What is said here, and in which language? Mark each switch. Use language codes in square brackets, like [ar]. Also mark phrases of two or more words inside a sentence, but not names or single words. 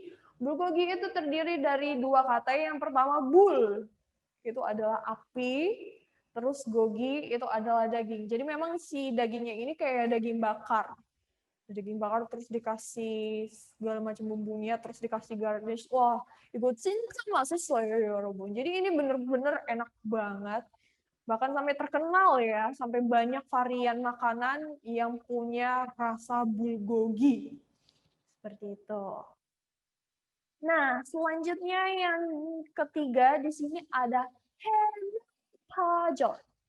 [id] Bulgogi itu terdiri dari 2 kata. Yang pertama bul, itu adalah api, terus gogi itu adalah daging. Jadi memang si dagingnya ini kayak daging bakar. Daging bakar terus dikasih segala macam bumbunya, terus dikasih garnish. Wah, itu [ko] 진짜 맛있어요, 여러분. [id] Jadi ini bener-bener enak banget. Bahkan sampai terkenal ya, sampai banyak varian makanan yang punya rasa bulgogi. Seperti itu. Nah, selanjutnya yang ketiga di sini ada Hemulpajon.